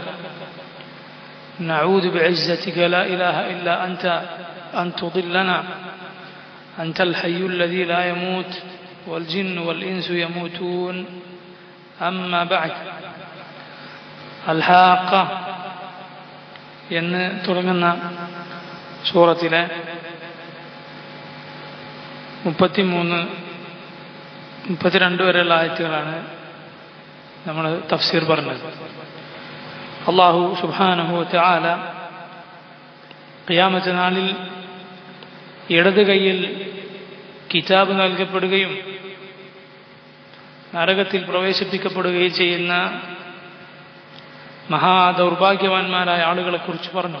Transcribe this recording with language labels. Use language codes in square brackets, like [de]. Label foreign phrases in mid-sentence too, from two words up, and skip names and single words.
[ar] نعوذ بعزتك لا إله إلا أنت أن تضلنا. أنت الحي الذي لا يموت والجن والإنس يموتون. أما بعد. [ml] الحاقة എന്ന് തുടങ്ങുന്ന സൂറത്തിലെ 32 വരെയുള്ള ആയത്തുകളാണ് നമ്മൾ തഫ്സീർ പറഞ്ഞത്. [ar] الله سبحانه وتعالى [ml] ഖിയാമത്ത് നാളിൽ ഇടത് കൈയിൽ കിതാബ് നൽകപ്പെടുകയും നരകത്തിൽ പ്രവേശിപ്പിക്കപ്പെടുകയും ചെയ്യുന്ന മഹാദൗർഭാഗ്യവാന്മാരായ ആളുകളെക്കുറിച്ച് പറഞ്ഞു.